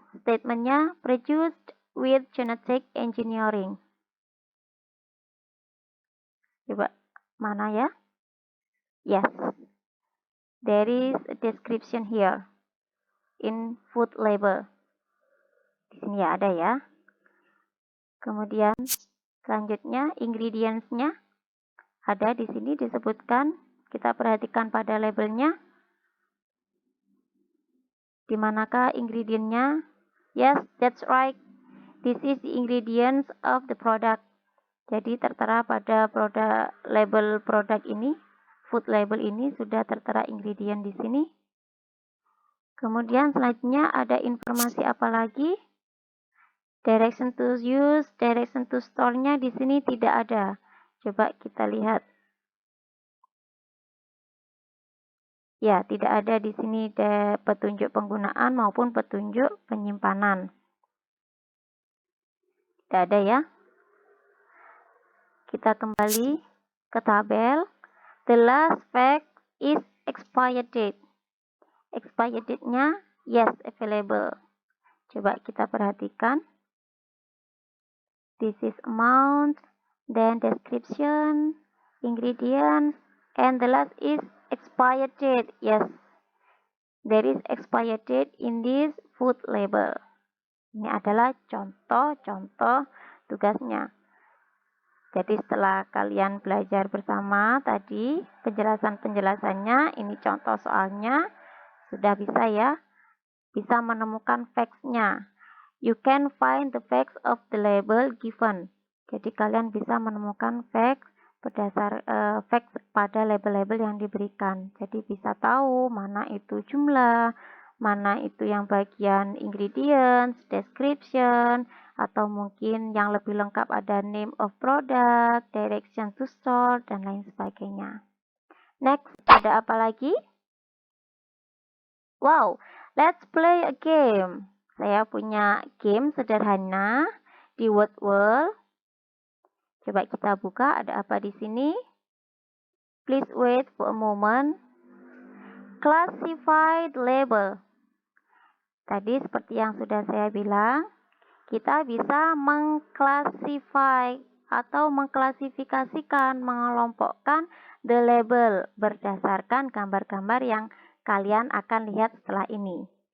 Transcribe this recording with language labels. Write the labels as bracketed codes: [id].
[en] Statementnya produced with genetic engineering. [id] Coba, mana ya? [en] Yes. There is a description here in food label. [id] Di sini ya ada ya. Kemudian selanjutnya ingredients-nya ada di sini disebutkan. Kita perhatikan pada labelnya. Di manakah ingredientnya? [en] Yes, that's right. This is the ingredients of the product. [id] Jadi tertera pada label produk ini, food label ini sudah tertera ingredient di sini. Kemudian selanjutnya ada informasi apa lagi? Direction to use, direction to store-nya di sini tidak ada. Coba kita lihat. Ya, tidak ada di sini petunjuk penggunaan maupun petunjuk penyimpanan. Tidak ada ya. Kita kembali ke tabel. [en] The last fact is expired date. Expired date-nya, yes, available. [id] Coba kita perhatikan. [en] This is amount, then description, ingredients, and the last is expired date. Yes, there is expired date in this food label. [id] Ini adalah contoh-contoh tugasnya. Jadi setelah kalian belajar bersama tadi penjelasan-penjelasannya, ini contoh soalnya, sudah bisa ya, bisa menemukan facts-nya. [en] You can find the facts of the label given. [id] Jadi kalian bisa menemukan facts berdasar facts pada label-label yang diberikan. Jadi bisa tahu mana itu jumlah, mana itu yang bagian ingredients, description, atau mungkin yang lebih lengkap ada name of product, direction to store, dan lain sebagainya. Next, ada apa lagi? [en] Wow, let's play a game. [id] Saya punya game sederhana di Word World. Coba kita buka, ada apa di sini? [en] Please wait for a moment. Classified label. [id] Tadi seperti yang sudah saya bilang, kita bisa mengklasify atau mengklasifikasikan, mengelompokkan the label berdasarkan gambar-gambar yang kalian akan lihat setelah ini.